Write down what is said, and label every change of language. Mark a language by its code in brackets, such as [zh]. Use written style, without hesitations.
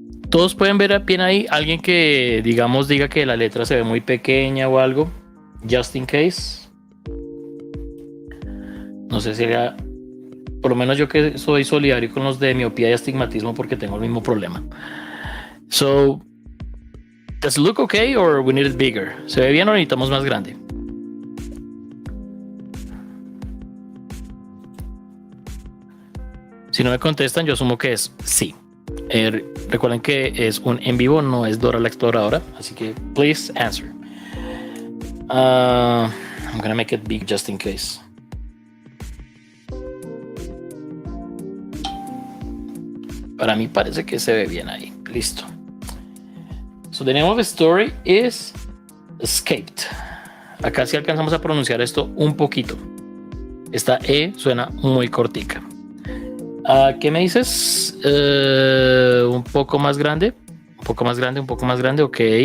[es] Todos pueden ver bien ahí. Alguien que diga que la letra se ve muy pequeña o algo. [en] Just in case. [es] No sé si era. Por lo menos yo que soy solidario con los de miopía y astigmatismo porque tengo el mismo problema. [en] So, does it look okay or we need it bigger? [es] ¿Se ve bien o necesitamos más grande? Si no me contestan, yo asumo que es sí. Recuerden que es un en vivo, no es Dora la Exploradora, así que [en] please answer. I'm gonna make it big just in case. [es] Para mí parece que se ve bien ahí. Listo. [en] So the name of the story is Escaped. [es] Acá sí alcanzamos a pronunciar esto un poquito. Esta E suena muy cortica. ¿Qué me dices? Un poco más grande. Un poco más grande, un poco más grande. Ok.